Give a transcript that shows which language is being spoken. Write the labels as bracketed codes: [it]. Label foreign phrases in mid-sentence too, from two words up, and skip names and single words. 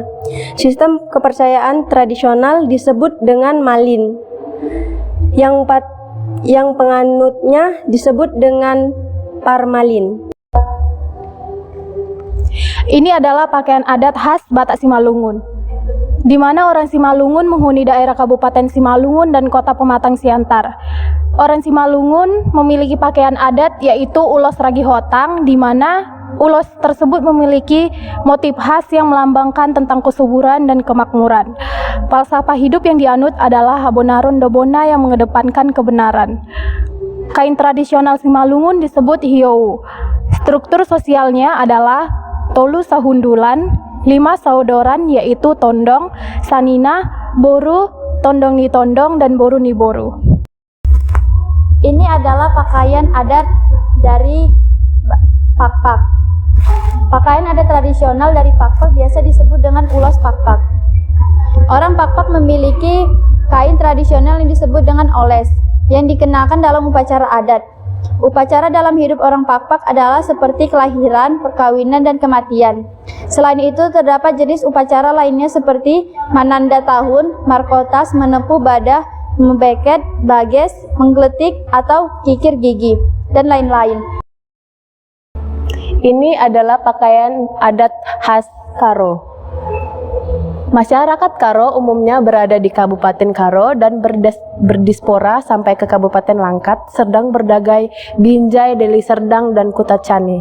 [id] Sistem kepercayaan tradisional disebut dengan Malin, yang penganutnya disebut dengan Parmalin. Ini adalah pakaian adat khas Batak Simalungun, di mana orang Simalungun menghuni daerah Kabupaten Simalungun dan Kota Pematang Siantar. Orang Simalungun memiliki pakaian adat yaitu ulos ragi hotang, di mana ulos tersebut memiliki motif khas yang melambangkan tentang kesuburan dan kemakmuran. Falsafah hidup yang dianut adalah [bts] Habonaron Dobona [id] yang mengedepankan kebenaran. Kain tradisional Simalungun disebut hiou. Struktur sosialnya adalah [bts] tolu sahundulan, [id] 5 saudoran yaitu tondong, sanina, boru, [bts] tondong ni tondong, [id] dan [bts] boru ni boru. [id] Ini adalah pakaian adat dari Pakpak. Pakaian adat tradisional dari Pakpak biasa disebut dengan ulos Pakpak. Orang Pakpak memiliki kain tradisional yang disebut dengan oles, yang dikenakan dalam upacara adat. Upacara dalam hidup orang Pakpak adalah seperti kelahiran, perkawinan, dan kematian. Selain itu, terdapat jenis upacara lainnya seperti mananda tahun, markotas, menepu badah, membeket, bages, menggeletik, atau kikir gigi, dan lain-lain. Ini adalah pakaian adat khas Karo. Masyarakat Karo umumnya berada di Kabupaten Karo dan berdispora sampai ke Kabupaten Langkat, Serdang, Berdagai, Binjai, Deli Serdang, dan Kutacani.